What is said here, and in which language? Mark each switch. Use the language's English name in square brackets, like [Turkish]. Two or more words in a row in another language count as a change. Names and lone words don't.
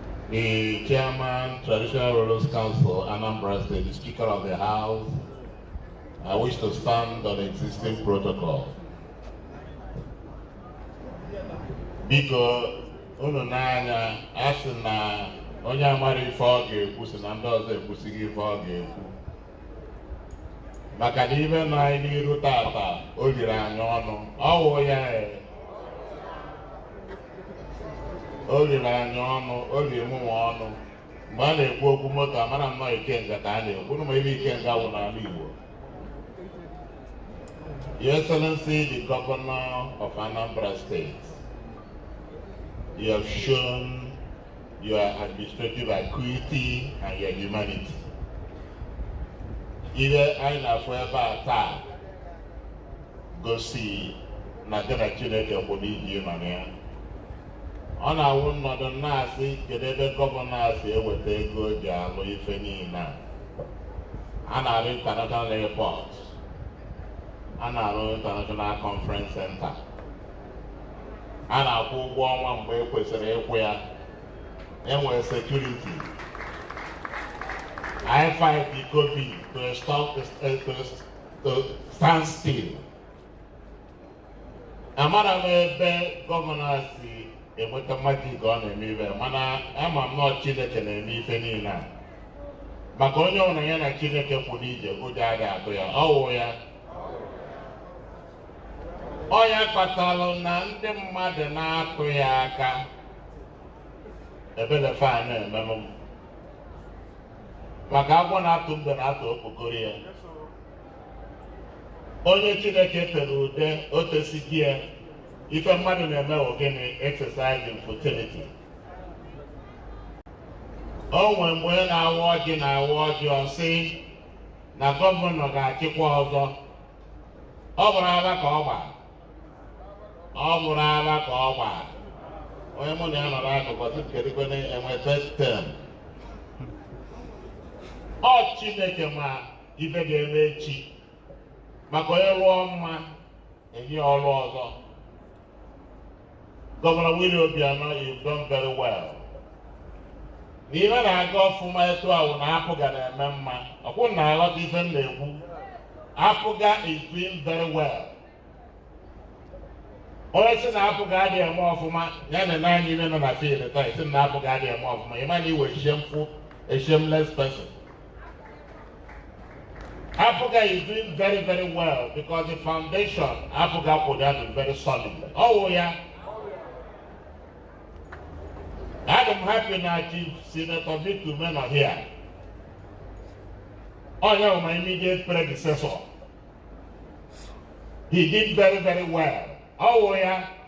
[English] the Chairman, Traditional Rulers Council, Anambra State, the Speaker of the House, I wish to stand on existing protocol. [Igbo] Biko, unu n'anya, a sị na onye amara ife ọ ga-ekwu, sị na ndị ọzọ ekwusighị ife ọ ga-ekwu. Maka na ife nọ anyị n'iru tata, o liri anyị ọnụ. Ọ wụ ya, e. O liri anyị ọnụ, o liri mụ nwa ọnụ. Mgbe a na-ekwu okwu moto, amara m nọ Ikenga ka a na-ekwu. Unu ma ebe Ikenga wụ n'ala Igbo. [English] Your Excellency, the Governor of Anambra State, you have shown your administrative acuity and your humanity. [Igbo] Ibe anyị na-afụ ebe a taa gosi na gị na Chineke kwụ n'iji nọ na ya. Ọ na-awụ nnọdụ na-asị, kedu ebe gọvanọ a si eweta ego o ji alụ ife niile a? A na-arụ [English] international airport, [Igbo] a na-arụ [English] international conference center, [Igbo] a na-akwụ ụgwọ ọnwa mgbe e kwesịrị ịkwụ ya. E nwere security. [English] I fight the covid to stop, to, to stand still. [Igbo] Amara m ebe gọvanọ si enweta mmadụ ka ọ na-eme ibe, mana ama m na ọ Chineke na-eme ife niile a. Maka onye ọbụla ya na Chineke kwụ n'ije, ụjọ adịghị atụ ya, ọ wụ ya. Ọ ya kpatalụ na ndị mmadụ na-atụ ya aka, ebele fa na-emelụ m. Maka agwọ na-atụ mbe na-atụ okpokoro ya. Onye Chineke tere ude, o tesighị ya, ife mmadụ na-eme bụ gịnị? [English] Exercise in futility. [Igbo] O nwe mgbe onye na-awa ọjị na-awa ọjị, ọ sị na gọvanọ ga-achịkwa ọzọ. Ọ bụrụ agha ka ọ gba. Ọ bụrụ agha ka ọ gba. Onye mụ na ya nọ n'akụkụ, sị, "Kedu kwene enwe [English] third term?" [Igbo] Ọ Chineke ma ife ga-eme echi. Maka onye rụọ mma, enye ọrụ ọzọ. [English] Governor Willie Obiano, you've done very well. [Igbo] Na ife na-aga ọfụma etu a wụ na apụ ga na-eme mma. Ọ kwụ na aghọta ife m na-ekwu. [English] Apụga is doing very well. [Igbo] Onye sị na apụga adịghị eme ọfụma, ya na naanị ime nọ na field taa, sị na apụga adịghị eme ọfụma. Ị ma na iwe [English] shameful, a shameless person. Apụga is doing very, very well because the foundation Apụga put down is very solid. [Igbo] Ọ wụ ya. [English] I'm happy na Chief Senator Victor Ume nọ here. [Igbo] Ọ ya wụ [English] my immediate predecessor. He did very, very well. [Igbo] Ọ wụ ya.